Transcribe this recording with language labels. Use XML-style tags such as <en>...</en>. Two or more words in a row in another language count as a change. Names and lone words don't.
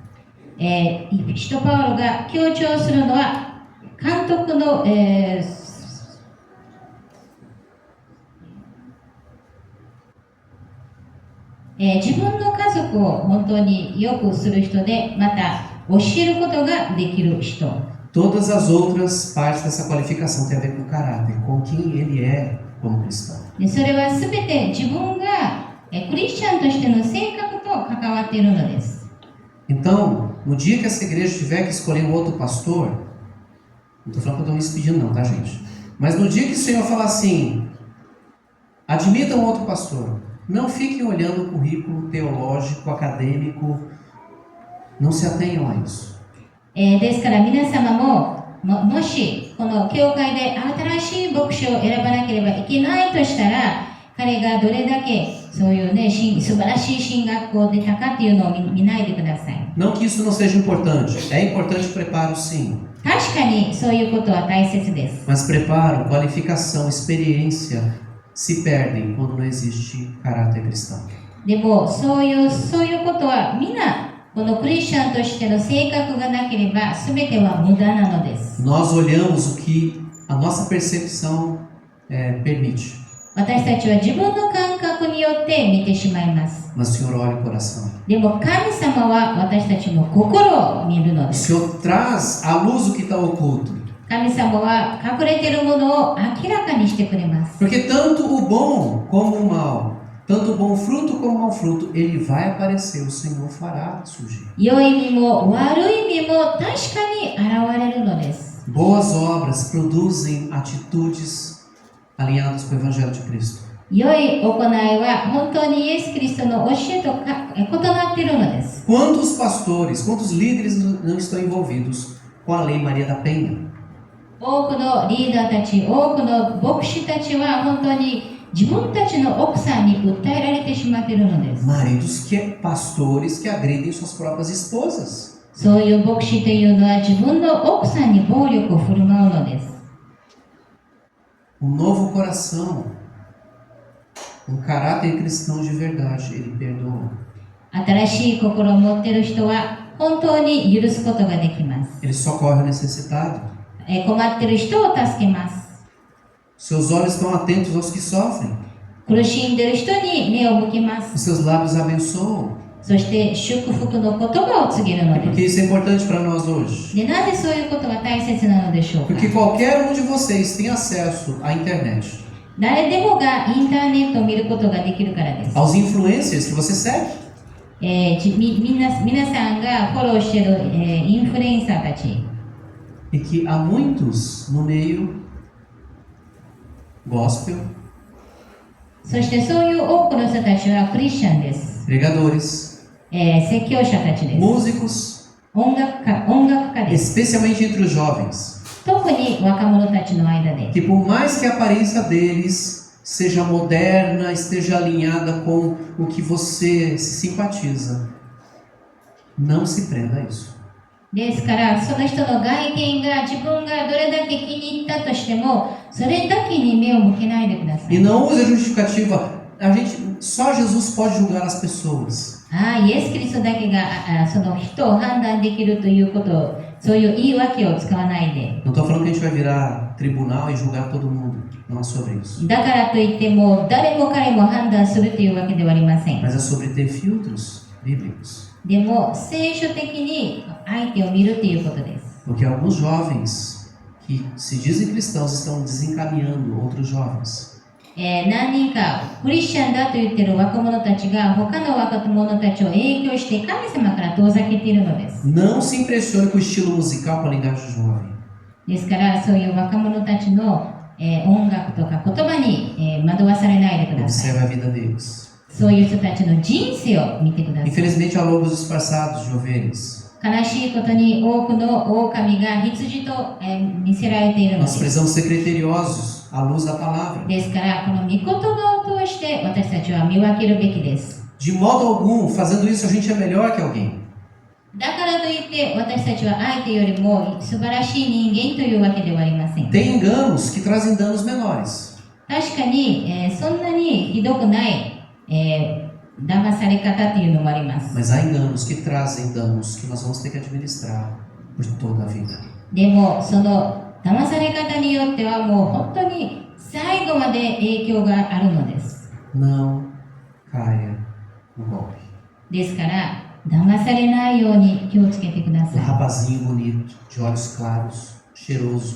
<ja>使徒パウロが強調するのは、監督の、自分の家族を本当によくする人で、また教えることができる人。</ja> <pt>Todas as outras partes dessa qualificação têm a ver com o caráter, com quem ele é como cristão.</pt> <ja>でそれはすべて自分がクリスチャンとしての性格と関わっているのです。</ja> <pt>Então, no dia que essa igreja tiver que escolher um outro pastor, não estou falando que eu estou me despedindo não, tá gente? Mas no dia que o Senhor falar assim, Admita um outro pastor. Não fiquem olhando o currículo teológico, acadêmico. Não se atenham a isso.</pt> <ja>ですから皆様もしこの教会で新しい牧師を選ばなければいけないとしたら、彼がどれだけそういうね、素晴らしい進学校出たかっていうのを見ないでください。</ja> <pt>Não que isso não seja importante. É importante o preparo, sim.</pt> <ja>確かにそういうことは大切です。</ja> <pt>Mas preparo, qualificação, experiência se perdem quando não existe caráter cristão.</pt> <ja>でもそういうことはみんなこのクリスチャンとしての性格がなければ全ては無駄なのです。</ja> <pt>Nós olhamos o que a nossa percepção permite.</pt> <ja>私たちは自分の感覚によって見てしまいます。</ja> <pt>Mas o Senhor olha o coração.</pt> <ja>でも神様は私たちの心を見るの</ja> <pt>O</pt> <ja>です。</ja> <pt>Senhor traz à luz o que está oculto.</pt> <ja>神様は隠れているものを明らかにしてくれます。</ja> <pt>Porque tanto o bom como o mal, tanto o bom fruto como o mau fruto, ele vai aparecer, o Senhor fará surgir.</pt> <ja>良い意味も悪い意味も確かに現れるのです。</ja> <pt>Boas obras produzem atitudes alinhadas com o Evangelho de Cristo.</pt> <ja>良い行いは本当にイエス・キリストの教えと異なっているのです。</ja> <pt>Quantos pastores, quantos líderes não estão envolvidos com a Lei Maria da Penha?</pt> <ja>多くのリーダーたち、多くの牧師たちは本当に自分たちの奥さんに訴えられてしまっているのです。</ja> <pt>Maridos pastores que agridem suas próprias esposas.</pt> <ja>そういう牧師というのは自分の奥さんに暴力を振る舞うのです。</ja> <pt>Um novo coração, um caráter cristão de verdade, ele perdoa.</pt> <ja>新しい心を持っている人は本当に許すことができます。</ja> <pt>Ele socorre o necessitado.</pt> <ja>困っている人を助けます。</ja> <pt>Seus olhos estão atentos aos que sofrem.</pt> <ja>苦しんでいる人に目を向けま</ja> <pt>Os</pt> <ja>す。</ja> <pt>seus lábios abençoam.</pt> <ja>そして祝福の言葉を告げるの</ja> <pt>Porque</pt> <ja>で</ja> <pt>isso é importante para nós hoje.</pt> <ja>す。で、なぜそういうことが大切なのでしょうか。</ja> <pt>Porque qualquer um de vocês tem acesso à internet.</pt> <ja>誰でもがインターネットを見ることができるからです。</ja> <pt>Aos influencers que você segue.</pt> <ja>皆さんがフォローしている、インフルエンサーたち。</ja> <pt>E que há muitos no meio gospel,</pt> <ja>そしてそういう多くの人たちはクリスチャンです。</ja> <pt>pregadores,</pt> <ja>説教者たちです。</ja> <pt>músicos,</pt> <ja>音楽家です。</ja> <pt>especialmente entre os jovens.</pt> <ja>特に若者たちの間で。</ja> <pt>Que por mais que a aparência deles seja moderna, esteja alinhada com o que você se simpatiza, não se prenda a isso.</pt> <ja>ですからその人の外見が自分がどれだけ気に入ったとしてもそれだけに目を向けないでくださ</ja> <pt>E</pt> <ja>い。</ja> <pt>não use a justificativa, só Jesus pode julgar as pessoas.</pt> <ja>イエス・キリストだけがその人を判断できるということを、そういう言い訳を使わないで。</ja> <pt>Não estou falando que a gente vai virar tribunal e julgar todo mundo. Não é sobre isso.</pt> <ja>だからといっても誰も彼も判断するというわけではありません。</ja> <pt>Mas é sobre ter filtros bíblicos.</pt> <ja>でも聖書的に相手を見るということです。</ja> <pt>Porque alguns jovens que se dizem cristãos estão desencaminhando outros jovens.</pt> <ja>何人かクリスチャンだと言っている若者たちが他の若者たちを影響して神様から遠ざけているのです。</ja> <pt>Não se impressione com o estilo musical, com a linguagem jovem.</pt> <ja>ですからそういう若者たちの、音楽とか言葉に、惑わされないでください。</ja> <pt>Observe a vida deles.</pt> <ja>そういう人たちの人生を見てください。</ja> <pt>Infelizmente, há lobos disfarçados de ovelhas.</pt> <ja>悲しいことに多くの狼が羊と、見せられているので</ja> <pt>Nós</pt> <ja>す。</ja> <pt>precisamos ser criteriosos à luz da palavra.</pt> <ja>ですからこの御言葉を通して私たちは見分けるべきです。</ja> <pt>De modo algum, fazendo isso, a gente é melhor que alguém.</pt> <ja>だからといって私たちは相手よりも素晴らしい人間というわけではありません。</ja> <pt>Tem enganos que trazem danos menores.</pt> <ja>確かに、そんなにひどくない、騙され方というのもあります。</ja> <pt>Mas há enganos que trazem danos que nós vamos ter que administrar por toda a vida.</pt> <ja>でもその騙され方によってはもう本当に最後まで影響があるのです。</ja> <pt>Não caia no golpe.</pt> <ja>ですから騙されないように気をつけてくだ</ja> <pt>Um</pt> <ja>さい。</ja> <pt>rapazinho bonito, de olhos claros, cheiroso.</pt>